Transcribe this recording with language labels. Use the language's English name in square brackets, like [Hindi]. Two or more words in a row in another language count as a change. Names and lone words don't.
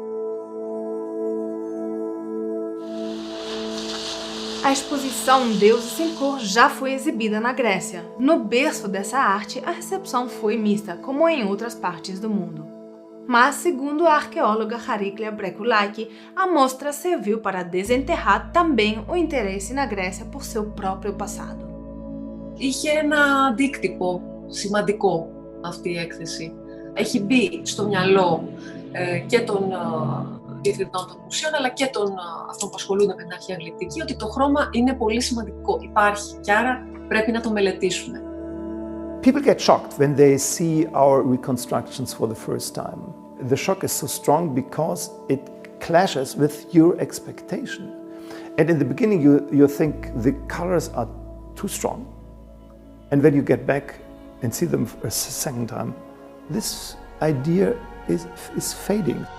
[Portuguese] A exposição Deuses em Cor já foi exibida na Grécia. No berço dessa arte, a recepção foi mista, como em outras partes do mundo. Mas, segundo a arqueóloga Chariklia Brekulaki, a mostra serviu para desenterrar também o interesse na Γρασία por seu próprio passado. [Greek] Είχε ένα αντίκτυπο σημαντικό αυτή η έκθεση. Έχει μπει στο μυαλό και των διευθυντών των μουσείων, αλλά και των αυτών που ασχολούνται με την αρχαία γλυπτική, ότι το χρώμα είναι πολύ σημαντικό. Υπάρχει και άρα πρέπει να το μελετήσουμε. [English] People get shocked when they see our reconstructions for the first time. The shock is so strong because it clashes with your expectation. And in the beginning you think the colors are too strong. And when you get back and see them a second time, this idea is fading.